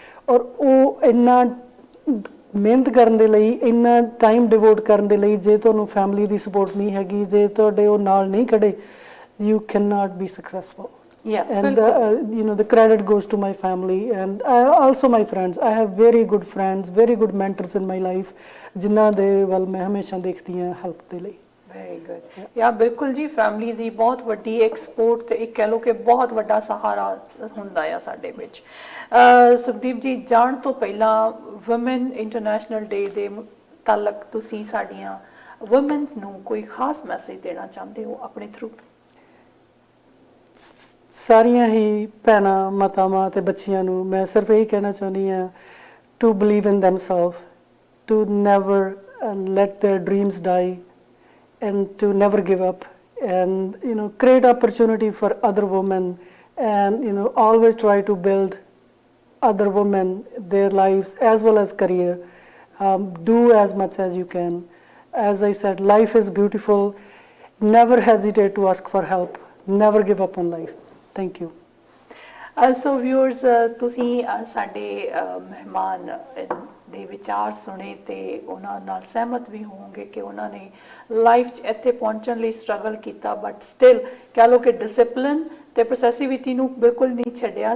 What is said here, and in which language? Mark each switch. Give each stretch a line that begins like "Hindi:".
Punjabi: ਔਰ ਉਹ ਇੰਨਾ ਮਿਹਨਤ ਕਰਨ ਦੇ ਲਈ, ਇੰਨਾ ਟਾਈਮ ਡਿਵੋਟ ਕਰਨ ਦੇ ਲਈ, ਜੇ ਤੁਹਾਨੂੰ ਫੈਮਿਲੀ ਦੀ ਸਪੋਰਟ ਨਹੀਂ ਹੈਗੀ, ਜੇ ਤੁਹਾਡੇ ਉਹ ਨਾਲ ਨਹੀਂ ਖੜੇ,
English: you cannot be successful. Yeah, and the credit goes to my family and also my friends. I have very good friends, very good mentors in my life,
Punjabi: ਜਿਨ੍ਹਾਂ ਦੇ ਵੱਲ ਮੈਂ ਹਮੇਸ਼ਾ ਦੇਖਦੀ ਹਾਂ ਹੈਲਪ ਦੇ ਲਈ। Very good. ਯਾ ਬਿਲਕੁਲ ਜੀ, ਫੈਮਿਲੀ ਦੀ ਬਹੁਤ ਵੱਡੀ ਇੱਕ ਸਪੋਰਟ ਤੇ ਇੱਕ ਕਹਿ ਲਓ ਕਿ ਬਹੁਤ ਵੱਡਾ ਸਹਾਰਾ ਹੁੰਦਾ ਆ ਸਾਡੇ ਵਿੱਚ। ਸੁਖਦੀਪ ਜੀ, ਜਾਣ ਤੋਂ ਪਹਿਲਾਂ ਵੂਮਨ ਇੰਟਰਨੈਸ਼ਨਲ ਡੇ ਦੇ ਤਾਲਕ ਤੁਸੀਂ ਸਾਡੀਆਂ ਵੂਮਨ ਨੂੰ ਕੋਈ ਖਾਸ ਮੈਸੇਜ ਦੇਣਾ ਚਾਹੁੰਦੇ ਹੋ ਆਪਣੇ ਥਰੂ? ਸਾਰੀਆਂ ਹੀ ਭੈਣਾਂ, ਮਾਤਾਵਾਂ ਤੇ ਬੱਚੀਆਂ ਨੂੰ ਮੈਂ ਸਿਰਫ ਇਹੀ ਕਹਿਣਾ ਚਾਹੁੰਦੀ ਹਾਂ,
English: To believe in themself, to never let their dreams die, and to never give up, and create opportunity for other women, and always try to build other women, their lives as well as career. Do as much as you can. As I said, life is beautiful. Never hesitate to ask for help. Never give up on life. Thank you.
Punjabi: So viewers, ਤੁਸੀਂ ਸਾਡੇ ਮਹਿਮਾਨ ਦੇ ਵਿਚਾਰ ਸੁਣੇ ਤੇ ਉਹਨਾਂ ਨਾਲ ਸਹਿਮਤ ਵੀ ਹੋਵੋਗੇ ਕਿ ਉਹਨਾਂ ਨੇ ਲਾਈਫ 'ਚ ਇੱਥੇ ਪਹੁੰਚਣ ਲਈ ਸਟਰਗਲ ਕੀਤਾ, ਬਟ ਸਟਿਲ ਕਹਿ ਲਓ ਕਿ ਡਿਸਿਪਲਿਨ ਤੇ ਪ੍ਰੋਸੈਸਿਵਿਟੀ ਨੂੰ ਬਿਲਕੁਲ ਨਹੀਂ ਛੱਡਿਆ।